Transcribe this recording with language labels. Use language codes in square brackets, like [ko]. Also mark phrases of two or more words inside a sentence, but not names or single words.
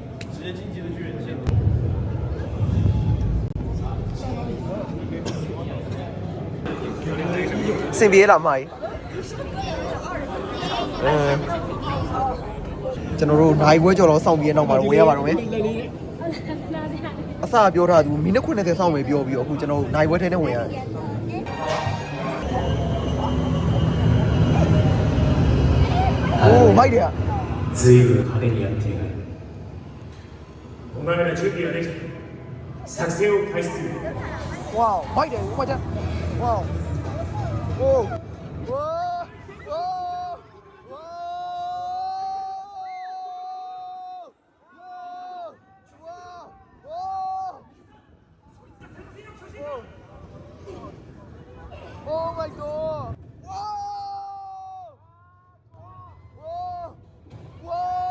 [my] စင်ပြေးလားမိုင်းကျွန်တော်တို့နိုင်ပွဲကြော်တော့စောင့်ပြီးရနောက်မှာဝင်ရပါတော့မယ်အစပြောထားသူမိနစ်90စောင့်မယ်ပြောပြီးတော့အခုကျွန်တော်နိုင်ပွဲထဲနဲ့ဝင်ရတယ်โอ้မိုက်တယ် [ja] 随分派手にやっているお前ら準備はできた作戦を開始する [my] ဝေါမိုက်တယ်ဦးမကျဝေါโอ้ဝေါဝေါဝေါ [en] Oh my god! Whoa! Whoa! Whoa!